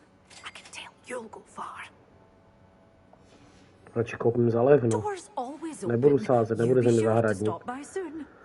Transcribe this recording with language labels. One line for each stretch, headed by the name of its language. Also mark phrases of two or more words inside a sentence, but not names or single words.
English: I can tell you'll go far.
Czech: Radši koupím za levno.
English: Doors always open.
Czech: Nebudu sázet, nebude ze mě
English: Sure to
Czech: zahradník.
English: stop by soon.